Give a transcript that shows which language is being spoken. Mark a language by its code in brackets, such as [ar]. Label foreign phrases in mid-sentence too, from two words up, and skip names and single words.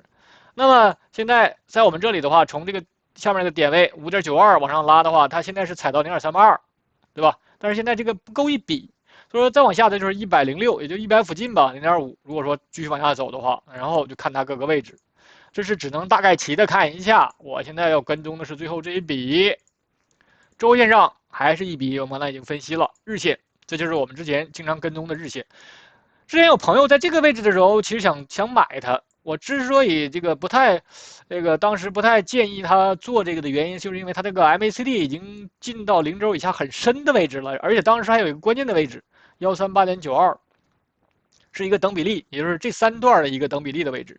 [zh] 那麼現在在我們這裡的話，從這個下面這個點位5.92往上拉的話，它現在是踩到0.382，對吧？但是現在這個不夠一筆，所以說再往下的就是106，也就100附近吧，0.5。如果說繼續往下走的話，然後就看它各個位置。這是只能大概齊的看一下，我現在要跟蹤的是最後這一筆，週線上還是一筆，我們剛才已經分析了日線，這就是我們之前經常跟蹤的日線。之前有朋友在這個位置的時候，其實想買它，我之所以這個當時不太建議他做這個的原因，就是因為它這個 MACD 已經進到零軸以下很深的位置了，而且當時還有一個關鍵的位置138.92，是一個等比例，也就是這三段的一個等比例的位置。